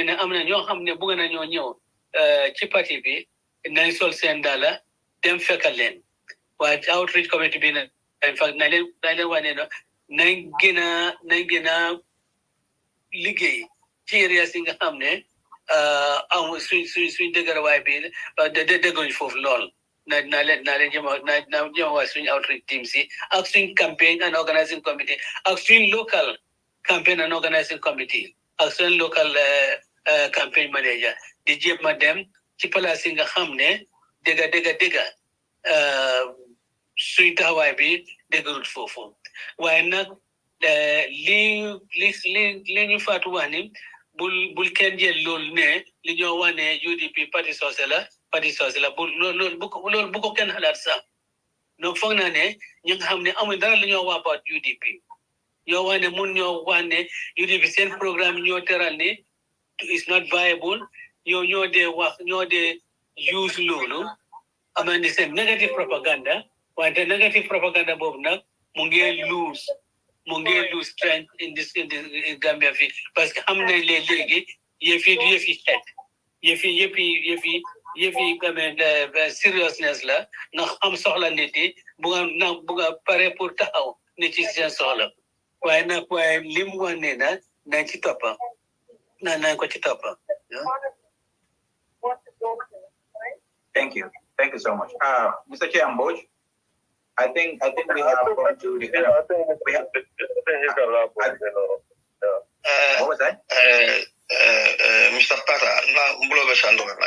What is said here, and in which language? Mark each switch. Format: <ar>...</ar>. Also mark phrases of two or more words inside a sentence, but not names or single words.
<wo>ne am na ñoo xam ne bëgg na ñoo ñëw ci parti bi nañ sol seen dala dem fekkal leen waaye</wo> <en>outreach committee</en> <wo>bi ne</wo> <en>in fact</en> <wo>nañ leen wane no nañ gën a liggéey ci area si nga xam ne am suñ dëgërwaay bi dëgguñ foofu lool naa leen jëm waa suñ</wo> <en>outreach team</en> <wo>si ak suñ</wo> <en>campaign and organizing committee</en> <wo>ak suñ</wo> <en>local campaign and organizing committee</en> <wo>ak suñ</wo> <en>local campaign manager</en> <wo>di jéem a dem ci place yi nga xam ne dëgga suñ taxawaay bi dëgërut foofu waaye nag li ñu faatu wax ni bul kenn jël loolu ne li ñoo wax ne UDP parti soose la loolu bu ko kenn xalaat sax donc foog naa ne ñi nga xam ne amul dara li ñoo wax about UDP ñoo wax ne mun ñoo wax ne UDP seen programme ñoo teral ni</wo> <en>is not viable</en> <wo>ñoo dee use loolu ama ni seen</wo> <en>negative propaganda</en> <wo>wante</wo> <en>negative propaganda</en> <wo>boobu nag mu ngi</wo> <en>lose strength in Gambia</en> <wo>fi</wo> <fr>parce que</fr> <wo>xam nañ leen léegi yëfi xeet yëfi seriousness la ndax am soxla nit yi buga pare pour taxaw nit yi seen soxla waaye li mu wax ne na nañ ci toppa nañ ko ci toppa.</wo> <en>Thank you so much. Mr. Chair Mboj, I think we have gone to the end of what was that? Mr. Pata,</en>